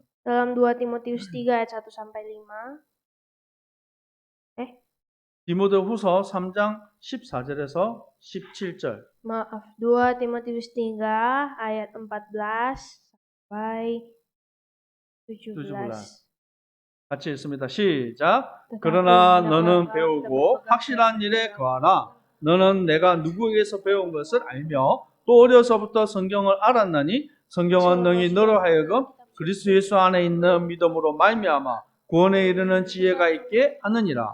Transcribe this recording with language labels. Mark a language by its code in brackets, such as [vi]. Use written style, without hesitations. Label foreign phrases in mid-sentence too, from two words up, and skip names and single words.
[id] Dalam 2 Timotius 3 ayat 1 sampai 5. [ko] 디모데후서 3장 14절에서 17절. [id] Maaf, 2 Timotius 3 ayat 14 sampai 17. [ko] 같이 읽습니다. 시작. 그러나 너는 배우고 확실한 일에 거하라. 너는 내가 누구에게서 배운 것을 알며 또 어려서부터 성경을 알았나니 성경은 능히 너로 하여금 그리스도 예수 안에 있는 믿음으로 말미암아 구원에 이르는 지혜가 있게 하느니라.